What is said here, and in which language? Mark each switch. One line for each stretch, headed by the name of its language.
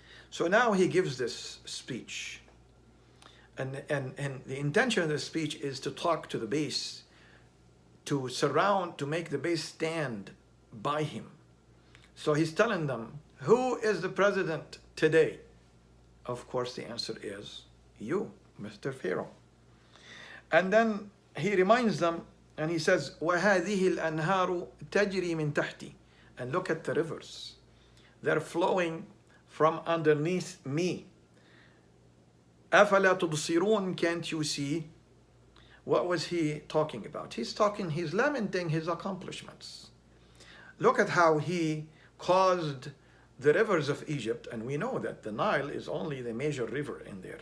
English: So now he gives this speech, and the intention of the speech is to talk to the base, to make the base stand by him. So he's telling them, who is the president today? Of course, the answer is you, Mr. Pharaoh. And then he reminds them And he says,
Arabic: وَهَذِهِ الْأَنْهَارُ تَجْرِي مِنْ تَحْتِي.
English: And look at the rivers. They're flowing from underneath me.
Arabic: أَفَلَا تُبْصِرُونَ.
English: Can't you see? What was he talking about? He's lamenting his accomplishments. Look at how he caused the rivers of Egypt, and we know that the Nile is only the major river in there.